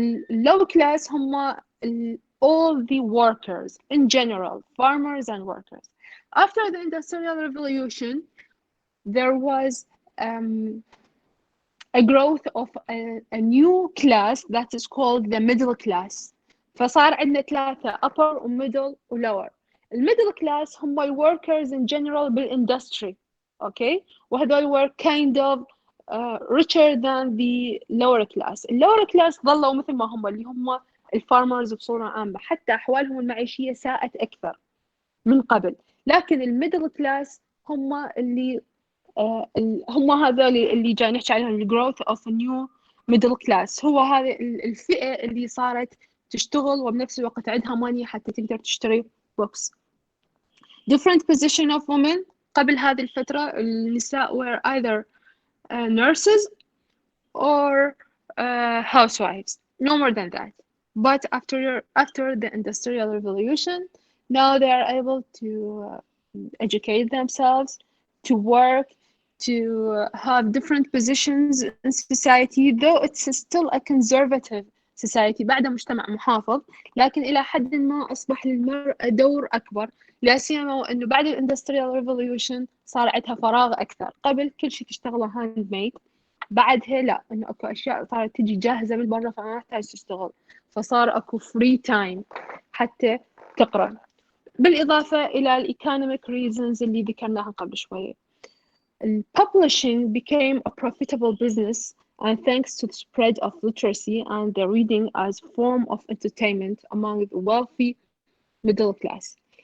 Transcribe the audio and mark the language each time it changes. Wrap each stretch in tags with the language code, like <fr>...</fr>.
<en>low class</en> <ar>هم</ar> <en>all the workers in general, farmers and workers. After the industrial revolution, there was a growth of a new class that is called the middle class.</en> <ar>فصار عندنا ثلاثة, upper و middle و lower. الميدل كلاس هم</ar> <en>workers in general</en> <ar>بالindustry.</ar> <en>okay,</en> <ar>وهذول</ar> <en>were kind of richer than the lower class.</en> <ar>lower class ظلوا مثل ما هم, اللي هم الفارمرز بصورة عامة, حتى أحوالهم المعيشية ساءت أكثر من قبل. لكن الميدل كلاس هم اللي هم هذول اللي جاي نحكي عليهم</ar> <en>growth of a new middle class.</en> <ar>هو هذه الفئة اللي صارت تشتغل وبنفس الوقت عندها ماني حتى تقدر تشتري books.</ar> <en>Different position of women.</en> <ar>قبل هذه الفترة النساء</ar> <en>were either nurses or housewives, no more than that. But after the industrial revolution, now they are able to educate themselves, to work, to have different positions in society, though it's still a conservative society.</en> <ar>بعد مجتمع محافظ, لكن إلى حد ما أصبح للمرأة دور أكبر, لا سيما وإنه بعد الإندستريال ريفوليوشن صار عندها فراغ أكثر. قبل كل شيء تشتغله هاند ميد, بعدها لا, إنه أكو أشياء صارت تجي جاهزة من برا فما تحتاج تشتغل, فصار أكو فري تايم حتى تقرأ. بالإضافة إلى الإيكونوميك reasons اللي ذكرناها قبل شوية.</ar> <en>Publishing became a profitable business, and thanks to the spread of literacy and the reading as form of entertainment among the wealthy middle class.</en>